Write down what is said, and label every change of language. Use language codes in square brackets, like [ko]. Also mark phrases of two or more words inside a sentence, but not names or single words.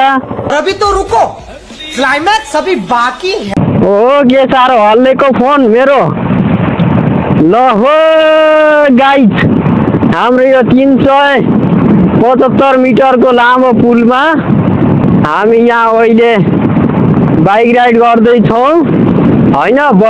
[hi] अभी तो रुको क्लाइमैक्स अभी बाकी है [ne] हो के साह्रो हल्लेको फोन मेरो ल हो गाइज हाम्रो यो 375 मिटरको लामो पुलमा हामी यहाँ अहिले [en] bike ride [ne] गर्दैछौँ होइन